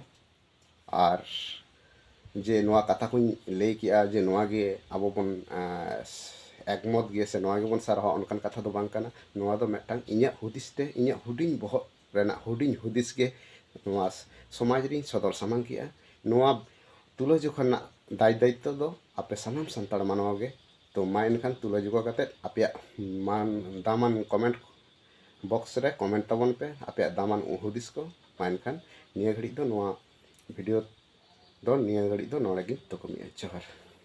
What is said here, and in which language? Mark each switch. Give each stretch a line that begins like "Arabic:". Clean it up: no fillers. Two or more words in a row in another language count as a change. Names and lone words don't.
Santali: ᱟᱨ ᱡᱮ ᱱᱚᱣᱟ ᱠᱟᱛᱷᱟ ᱠᱚᱧ ᱞᱟᱹᱭ ᱠᱮᱜᱼᱟ ᱡᱮ ᱱᱚᱣᱟ ᱜᱮ ᱟᱵᱚ ᱵᱚᱱ একমত ᱜᱮ ᱥᱮ ᱱᱚᱣᱟ ᱜᱮᱵᱚᱱ ᱥᱟᱨᱦᱟᱣᱟ ᱚᱱᱠᱟᱱ ᱠᱟᱛᱷᱟ ᱫᱚ ᱵᱟᱝ ᱠᱟᱱᱟ। ᱱᱚᱣᱟ ᱫᱚ ᱢᱤᱫᱴᱟᱝ ᱤᱧᱟᱹᱜ ᱦᱩᱫᱤᱥ ᱛᱮ ᱤᱧᱟᱹᱜ ᱦᱩᱰᱤᱧ ᱵᱚᱦᱚᱜ ᱨᱮᱱᱟᱜ ᱦᱩᱰᱤᱧ ᱦᱩᱫᱤᱥ ᱜᱮ ᱱᱚᱣᱟ ᱥᱚᱢᱟᱡᱽ ᱨᱤᱧ ᱥᱚᱫᱚᱨ ᱥᱟᱢᱟᱝ ᱠᱮᱜᱼᱟ। ᱱᱚᱣᱟ ᱛᱩᱞᱟᱹᱡᱚᱠᱷᱟ ᱨᱮᱱᱟᱜ ᱫᱟᱭᱤᱛᱛᱚ ᱫᱚ ᱟᱯᱮ ᱥᱟᱱᱟᱢ ᱥᱟᱱᱛᱟᱲ ᱢᱟᱱᱣᱟ ᱜᱮ। ᱛᱚ ᱢᱟ ᱮᱱᱠᱷᱟᱱ ᱛᱩᱞᱟᱹᱡᱚᱠᱷᱟ ᱠᱟᱛᱮᱫ ᱟᱯᱮᱭᱟᱜ দামান
English: comment box
Santali: রে কমেন্ট তাবন পে ᱟᱯᱮᱭᱟᱜ দামান ᱦᱩᱫᱤᱥ ᱠᱚ। ᱢᱟ ᱮᱱᱠᱷᱟᱱ ᱱᱤᱭᱟᱹ ᱜᱷᱟᱹᱲᱤᱡ ᱫᱚ ᱱᱚᱣᱟ ᱵᱷᱤᱰᱤᱭᱳ ᱫᱚ ᱱᱤᱭᱟᱹ ᱜᱷᱟᱹᱲᱤᱡ ᱫᱚ ᱱᱚᱰᱮ ᱜᱤᱧ ᱛᱷᱩᱠᱩᱢᱮᱜᱼᱟ। ᱡᱚᱦᱟᱨ।